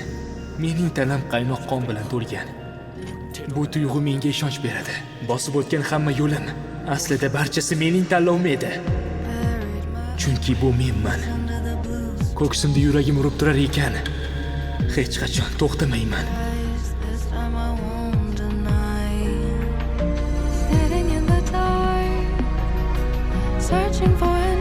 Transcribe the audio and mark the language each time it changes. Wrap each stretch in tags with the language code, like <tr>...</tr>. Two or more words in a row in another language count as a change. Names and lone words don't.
<uz>Mening tanam qaynoq qon bilan to'lgan. Bu tuyg'u menga ishonch beradi. Bosib o'tgan hamma yo'lim aslida barchasi mening tanlovim edi. Chunki bu menman. Ko'ksimda yuragim urib turar ekan, hech qachon to'xtamayman.</uz> <en>This time I won't deny. Sitting in the dark, searching for</en>